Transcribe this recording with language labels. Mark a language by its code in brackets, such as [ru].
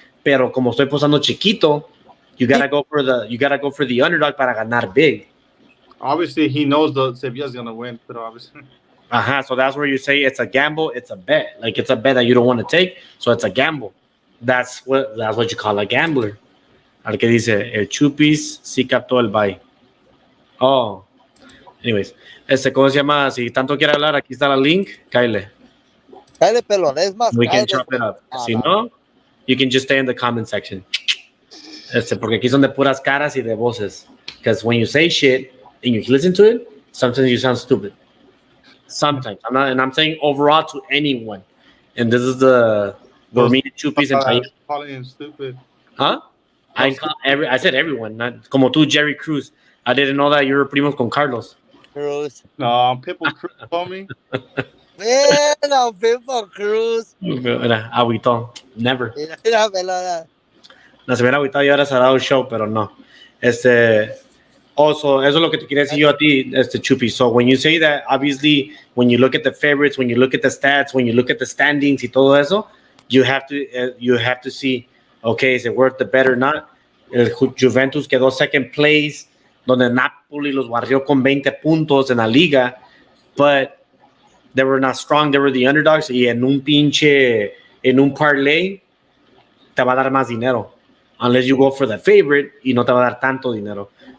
[es] Pero como estoy apostando chiquito, [en] you gotta go for the underdog [es] para ganar big. [en] Obviously, he knows the Sevilla's gonna win, but obviously. So that's where you say it's a gamble, it's a bet. Like it's a bet that you don't want to take, so it's a gamble. That's what you call a gambler. [es] Al que dice, el Chupis sí captó el buy. Oh. Anyways, ¿cómo se llama? Si tanto quiere hablar, aquí está el link, cáele. Cáele, pelón, es más. [en] We can chop it up. Si no, you can just stay in the comment section. [es] Porque aquí son de puras caras y de voces. [en] Because when you say shit and you listen to it, sometimes you sound stupid. Sometimes. I'm saying overall to anyone. And this is where me and Chupis and calling him stupid. Huh? I said everyone, not [es] como tú, [en] Jerry Cruz. I didn't know that you were primos con Carlos. Cruz. No, Pitbull Cruz told me. No, Pitbull Cruz. [es] Agüitó. [en] Never. [es] Mira, pelona. No se hubiera agüitado y ahora se ha dado el show, pero no. Also, eso es lo que te quería decir yo a ti, Chupi. [en] So when you say that, obviously, when you look at the favorites, when you look at the stats, when you look at the standings [es] y todo eso, [en] you have to see, okay, is it worth the bet or not? [es] El Juventus quedó [en] second place, [es] donde Napoli los barrió con 20 puntos en la liga, [en] but they were not strong, they were the underdogs, [es] y en un parlay, te va a dar más dinero, [en] unless you go for the favorite, [es] y no te va a dar tanto dinero.